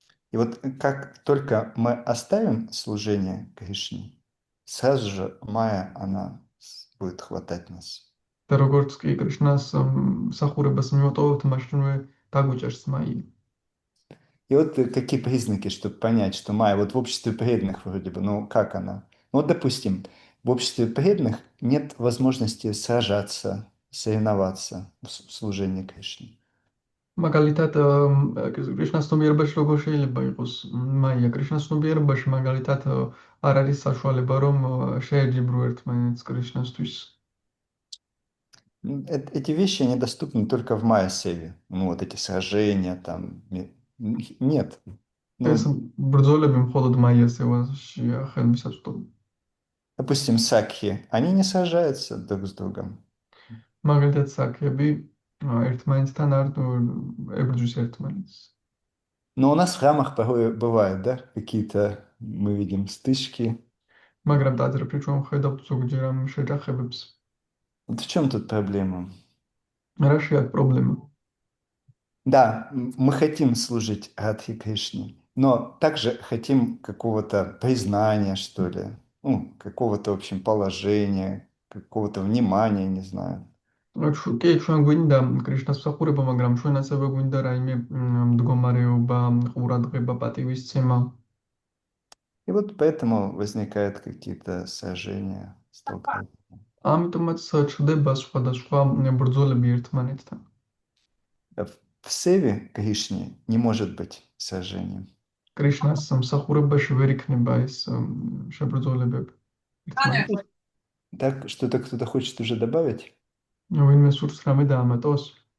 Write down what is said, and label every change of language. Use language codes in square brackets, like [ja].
[ru] И вот как только мы оставим служение Кришне, сразу же Майя, она будет хватать нас. [ka] და როგორც კი კრიშნას მსახურებას მივატოვებთ, მაშინვე დაგვიჭერს მაია. [ru] И вот какие признаки, чтобы понять, что Майя вот в обществе преданных вроде бы, ну как она? Ну, допустим, в обществе преданных нет возможности сражаться, соревноваться в служении Кришне. [ka] მაგალითად, კრიშნას ცნობიერებაში როგორ შეიძლება იყოს მაია? კრიშნას ცნობიერებაში მაგალითად არ არის საშუალება, რომ შეეჯიბრო ერთმანეთს კრიშნასთვის. [ru] Эти вещи, они доступны только в Майя-севе. Ну, вот эти сражения там. Нет. [ka] ეს ბრძოლები მხოლოდ მაიასევაშია ხელმისაწვდომი. [ru] Допустим, сакхи, они не сражаются друг с другом. [ka] მაგალითად, საკები ერთმანეთთან არ ებრძვის ერთმანეთს. [ru] Но у нас в храмах порой бывают, да, какие-то, мы видим, стычки. [ka] მაგრამ ტაძრებში ჩვენ ვხედავთ ზოგჯერ ამ შეჯახებებს. [ru] Вот в чем тут проблема? [ka] რაში აქვს პრობლემა? [ru] Да, мы хотим служить Радхе Кришне, но также хотим какого-то признания, что ли, ну, какого-то, в общем, положения, какого-то внимания, не знаю. [ka] კი, ჩვენ გვინდა კრიშნას მსახურება, მაგრამ ჩვენ ასევე გვინდა რაიმე მდგომარეობა, ყურადღება, პატივისცემა. [ru] И вот поэтому возникают какие-то сражения, столкновения. [ka] ამიტომაც ჩდება სხვადასხვა ბრძოლები ერთმანეთთან. [ru] В севе Кришне не может быть сражения. [ka] კრიშნას მსახურებაში ვერ იქნება ეს შებრძოლებები ერთმანეთთან. [ru] Так, что-то кто-то хочет уже добавить? [ka] ვინმე სურს რამე დაამატოს?